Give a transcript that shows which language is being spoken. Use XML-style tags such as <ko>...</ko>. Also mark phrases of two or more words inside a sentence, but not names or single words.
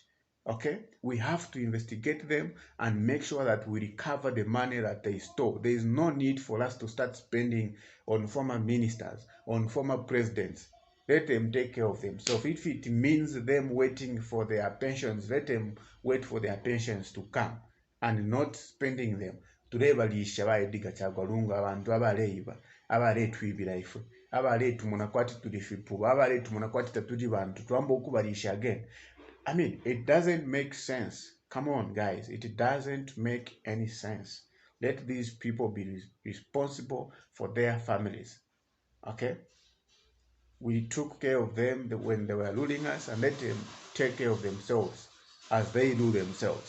<en>Okay, we have to investigate them and make sure that we recover the money that they stole. There is no need for us to start spending on former ministers, on former presidents. Let them take care of themselves. If it means them waiting for their pensions, let them wait for their pensions to come and not spending them.</en> <bem>Tulebalisha ba Edgar Lungu abantu abaleeba abaleetwibira ife abaleetu munakwati tuli fipuba abaleetu munakwati tatuli bantu twamba okubalisha again.</bem> <en>It doesn't make sense. Come on, guys. It doesn't make any sense. Let these people be responsible for their families. Okay? We took care of them when they were ruling us, and let them take care of themselves as they do themselves.</en>